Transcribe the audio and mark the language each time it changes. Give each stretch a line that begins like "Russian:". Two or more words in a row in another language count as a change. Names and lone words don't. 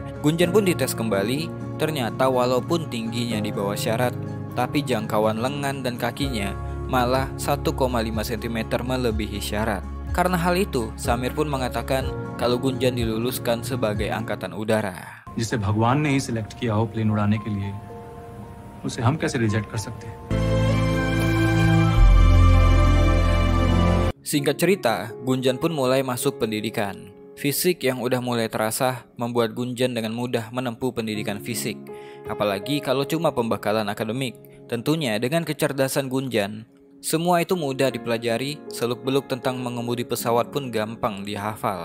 Indonesian: Gunjan pun dites kembali. Ternyata walaupun tingginya di bawah syarat, tapi jangkauan lengan dan kakinya malah 1,5 cm melebihi syarat. Karena hal itu, Samir pun mengatakan kalau Gunjan diluluskan sebagai angkatan udara.
Hindi: जिसे भगवान ने ही सिलेक्ट किया हो प्लेन उड़ाने के लिए, उसे हम कैसे रिजेक्ट कर सकते हैं?
Indonesian: Singkat cerita, Gunjan pun mulai masuk pendidikan. Fisik yang udah mulai terasa membuat Gunjan dengan mudah menempuh pendidikan fisik. Apalagi kalau cuma pembekalan akademik. Tentunya dengan kecerdasan Gunjan, semua itu mudah dipelajari, seluk-beluk tentang mengemudi pesawat pun gampang dihafal.